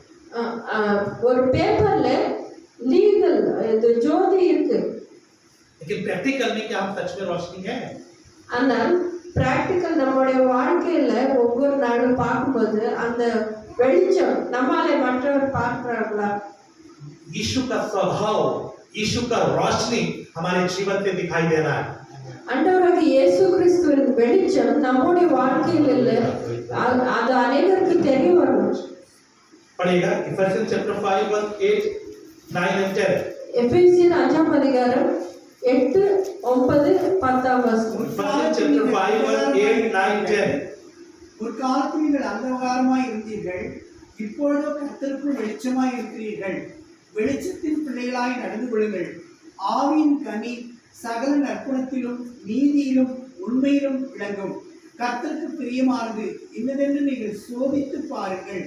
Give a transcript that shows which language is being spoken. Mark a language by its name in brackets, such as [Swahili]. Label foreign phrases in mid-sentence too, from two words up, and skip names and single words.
[Tamil] ஒரு பேப்பர்ல லீगल இது ஜோதி இருக்கு, [Hindi] लेकिन प्रैक्टिकल में क्या हम सच में रोशनी है? [Tamil] ஆனால் பிராக்டிக்கல் நம்முடைய வாழ்க்கையில ஒவ்வொரு நாளும் பார்க்கும்போது அந்த வெளிச்சம் நம்மாலே மற்றவர் பார்க்கிறார்களா? [Hindi] यीशु का स्वभाव, यीशु का रोशनी हमारे जीवन से दिखाई दे रहा है। [Tamil] ஆண்டவராகிய இயேசு கிறிஸ்துவின் வெளிச்சம் நம்முடைய வாழ்க்கையில் இல்லை, அது அநேகருக்கு தெரிய வரணும். [Hindi] पढ़ेगा इफिसियंस चैप्टर 5 वर्स 8 9 and 10। [Tamil] எபேசியர் 5ஆம் அதிகாரம் 8 9 10 வசனம். [Hindi] इफिसियंस चैप्टर 5 वर्स 8 9 10। [Tamil] முற்காலத்தில் நீங்கள் அந்தகாரமாய் இருந்தீர்கள், இப்பொழுதோ கர்த்தருக்குள் வெளிச்சமாய் இருக்கிறீர்கள். வெளிச்சத்தின் பிள்ளைகளாய் நடந்து கொள்ளுங்கள். ஆவியின் கனி சகல நற்குணத்திலும் நீதியிலும் உண்மையிலும் விளங்கும். கர்த்தருக்கு பிரியமானது இன்னதென்று நீங்கள் சோதித்து பாருங்கள்.